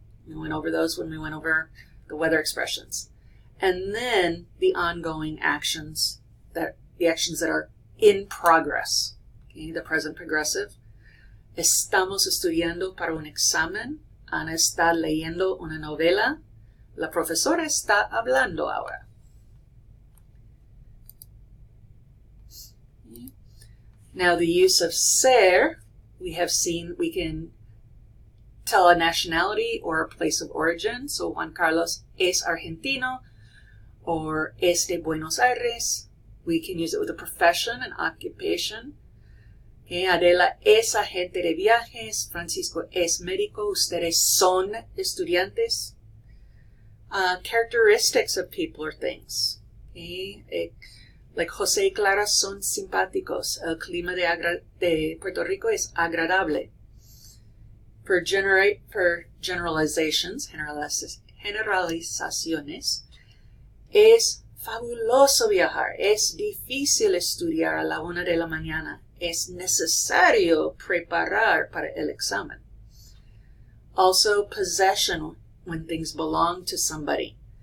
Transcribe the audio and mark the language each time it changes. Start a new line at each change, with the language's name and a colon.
English: We went over those when we went over the weather expressions. And then the ongoing actions, the actions that are in progress. Okay, the present progressive.
Spanish: Estamos estudiando para un examen. Ana está leyendo una novela. La profesora está hablando ahora.
English: Now the use of ser, we have seen, we can tell a nationality or a place of origin.
Spanish: So Juan Carlos es argentino or es de Buenos Aires.
English: We can use it with a profession, an occupation.
Spanish: Okay, Adela es agente de viajes. Francisco es médico. Ustedes son estudiantes.
English: Characteristics of people or things.
Spanish: Okay, like José y Clara son simpáticos. El clima de Puerto Rico es agradable.
English: For generalizations,
Spanish: generalizaciones, es fabuloso viajar. Es difícil estudiar a la 1 de la mañana. Es necesario preparar para el examen.
English: Also, possession, when things belong to somebody.